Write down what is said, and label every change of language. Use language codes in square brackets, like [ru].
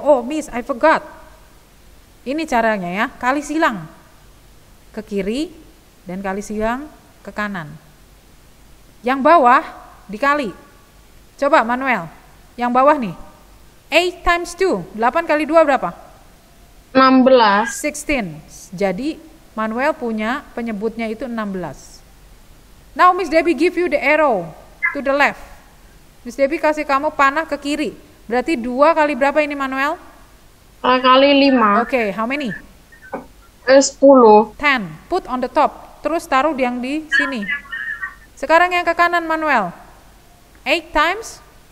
[en] Oh, Miss, I forgot. [id] Ini caranya ya, kali silang ke kiri dan kali silang ke kanan. Yang bawah dikali. Coba Manuel, yang bawah nih. [en] 8 times 2, [id] 8 kali 2 berapa? 16. 16. Jadi Manuel punya penyebutnya itu 16. [en] Now Miss Debbie give you the arrow to the left. [id] Miss Debbie kasih kamu panah ke kiri. Berarti 2 kali berapa ini Manuel? Kali 5. [en] Okay, how many? 10. [id] 10. [en] Put on the top. [id] Terus taruh yang di sini. Sekarang yang ke kanan Manuel. [en] 8 times